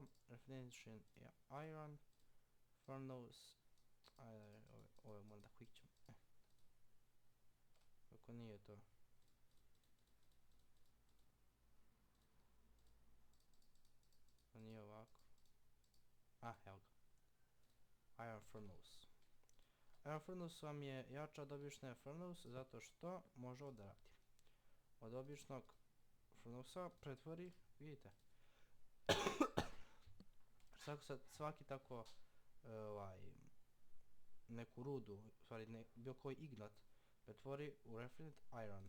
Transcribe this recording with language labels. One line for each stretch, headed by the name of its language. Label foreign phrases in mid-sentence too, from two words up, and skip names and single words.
English: Refinition iron, furnace,
Serbian: ajde ovo moram da klikćem. Kako nije to? To nije ovako. Evo ga.
English: Iron furnace. Iron furnace
Serbian: vam je jača od obične furnace zato što može ovo da radi. Od običnog furnace pretvori, vidite. Svaki tako neku rudu, u stvari bilo koji ignat, pretvori u
English: refined iron.